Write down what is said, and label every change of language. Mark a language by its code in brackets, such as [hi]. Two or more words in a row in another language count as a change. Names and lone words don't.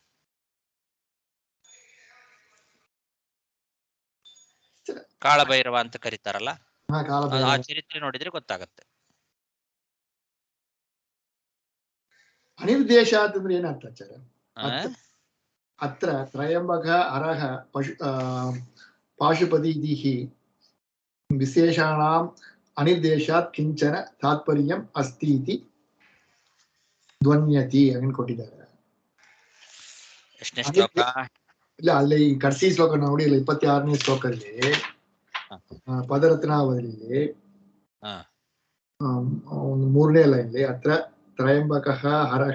[kn] ಕಾಳಭೈರವ ಅಂತ ಕರೀತಾರಲ್ಲ, ಆ ಚರಿತ್ರೆ ನೋಡಿದ್ರೆ ಗೊತ್ತಾಗತ್ತೆ. ಅನಿರ್ದೇಶ ಅಂತಂದ್ರೆ ಏನರ್ಥ ಆಚಾರ್ಯ? [sa] ಅತ್ರ ತ್ರಯಂಬಕ ಅರಹ ಪಾಶುಪತಿ ವಿಶೇಷಾಣಾಂ ಅನಿರ್ದೇಶಾತ್ ಕಿಂಚನ ತಾತ್ಪರ್ಯಂ ಅಸ್ತಿ ಇತಿ ಧ್ವನ್ಯತಿ [kn] ಅಂತ ಕೊಟ್ಟಿದ್ದಾರೆ. ಎಷ್ಟನೇ ಶ್ಲೋಕ? ಇಲ್ಲ, ಅಲ್ಲಿ ಕರ್ಸಿ ಶ್ಲೋಕ ನೋಡಿ, 26ನೇ ಶ್ಲೋಕದಲ್ಲಿ ಪದರತ್ನಾವಳಿಯಲ್ಲಿ 3ನೇ ಲೈನ್ಲಿ [sa] ಅತ್ರ ತ್ರಯಂಬಕ ಹರಹ